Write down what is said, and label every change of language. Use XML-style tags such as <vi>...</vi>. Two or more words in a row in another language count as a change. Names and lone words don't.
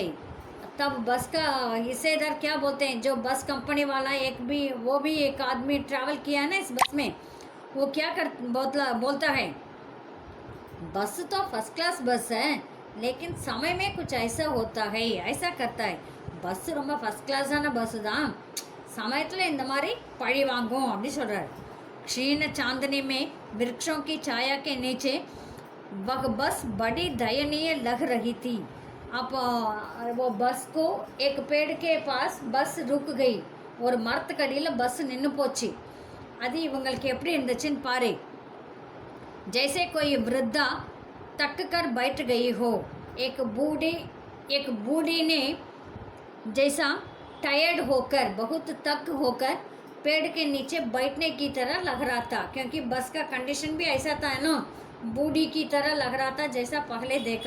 <hi>तब बस का हिस्सेदार क्या बोलते हैं, जो बस कंपनी वाला वो भी एक आदमी ट्रैवल किया है ना इस बस में, वो क्या बोलता है, बस तो</hi> <en>first class</en> <hi>बस है, लेकिन समय में कुछ ऐसा होता है, ऐसा करता है।</hi> <ta>பஸ் ரொம்ப ஃபஸ்ட் கிளாஸான பஸ்ஸு தான், சமயத்தில் இந்த மாதிரி பழி வாங்கும் அப்படி சொல்கிறார்।</ta> <hi>क्षीण चांदनी में वृक्षों की छाया के नीचे वह बस बड़ी दयनीय लग रही थी। अब वो बस को एक पेड़ के पास बस रुक गई,</hi> <ta>ஒரு மரத்துக்கடியில் பஸ் நின்று போச்சு। அது இவங்களுக்கு எப்படி இருந்துச்சுன்னு பாரு।</ta> <hi>जैसे कोई वृद्धा तक कर बैठ गई हो। एक बूढ़ी ने जैसा टायर्ड होकर, बहुत तक होकर पेड़ के नीचे बैठने की तरह लग रहा था, क्योंकि बस का कंडीशन भी ऐसा था ना, बूढ़ी की तरह लग रहा था जैसा पहले देखा।</hi>